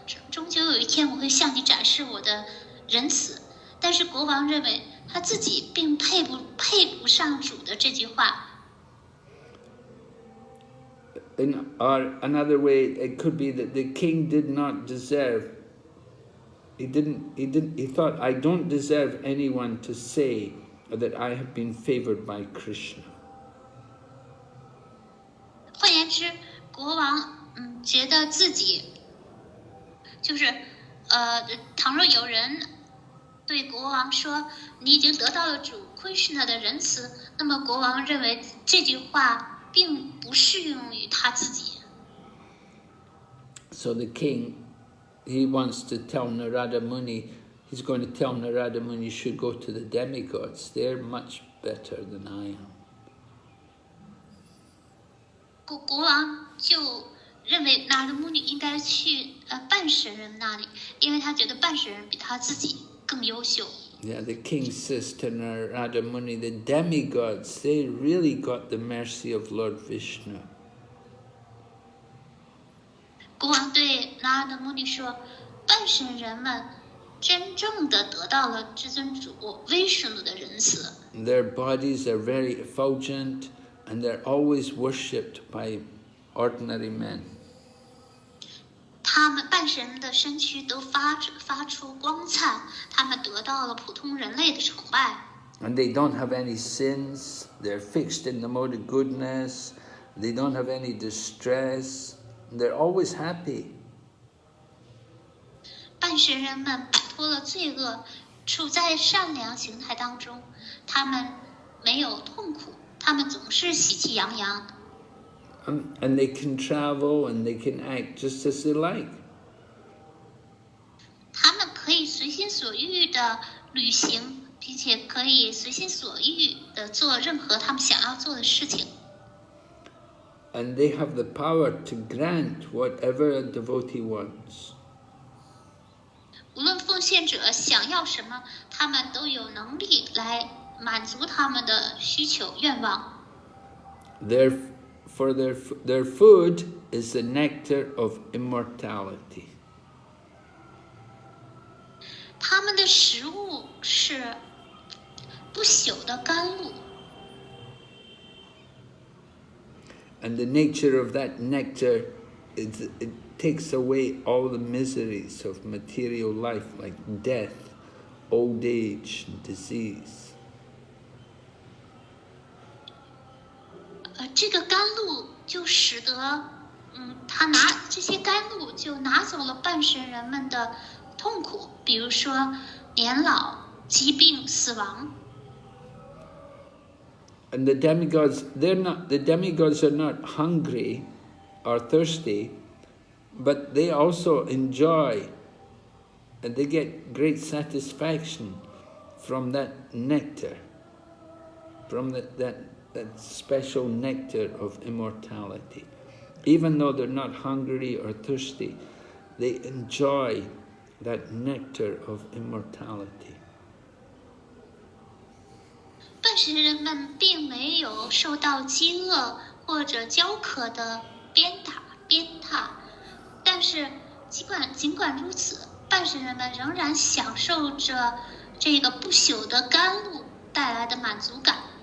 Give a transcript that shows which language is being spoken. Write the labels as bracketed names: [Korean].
[Chinese] 终究有一天，我会向你展示我的仁慈。但是国王认为他自己并配不上主的这句话。 [English] Or another way, it could be that the king did not deserve. He thought, I don't deserve anyone to say that I have been favored by Krishna. [Chinese] 换言之，国王觉得自己就是倘若有人对国王说你已经得到了主 Krishna 的仁慈，那么国王认为这句话并不适用于他自己。 [English] So the king, he wants to tell Narada Muni, he's going to tell Narada Muni you should go to the demigods. They're much better than I am. [Chinese] 国王就认为拿德穆尼应该去半神人那里，因为他觉得半神人比他自己更优秀。 [English] Yeah, the king says to Narada Muni, the demigods, they really got the mercy of Lord Vishnu. [Chinese] 国王对拿德穆尼说，半神人们真正的得到了至尊主威神的仁慈。 [English] Their bodies are very effulgent, and they're always worshipped by ordinary men. [Chinese] 他们半神的身躯都发出光灿，他们得到了普通人类的崇拜。 [English] And they don't have any sins. They're fixed in the mode of goodness. They don't have any distress. They're always happy. [Chinese] 半神人们摆脱了罪恶，处在善良形态当中，他们没有痛苦，他们总是喜气洋洋。 [English] And they can travel and they can act just as they like. [Chinese] 他们可以随心所欲的旅行，并且可以随心所欲的做任何他们想要做的事情。 [English] And they have the power to grant whatever a devotee wants. [Chinese] 无论奉献者想要什么，他们都有能力来满足他们的需求愿望。 [English] Their food is the nectar of immortality. [Chinese] 他们的食物是不朽的甘露。 [English] And the nature of that nectar is it takes away all the miseries of material life, like death, old age, and disease. [Chinese] 这个甘露就使得，这些甘露就拿走了半神人们的痛苦，比如说年老、疾病、死亡。 [English] And the demigods are not hungry or thirsty, but they also enjoy and they get great satisfaction from that nectar, from that special nectar of immortality. Even though they're not hungry or thirsty, they enjoy that nectar of immortality. [Chinese] 半神人们并没有受到饥饿或者焦渴的鞭挞，但是尽管如此，半神人们仍然享受着这个不朽的甘露带来的满足感。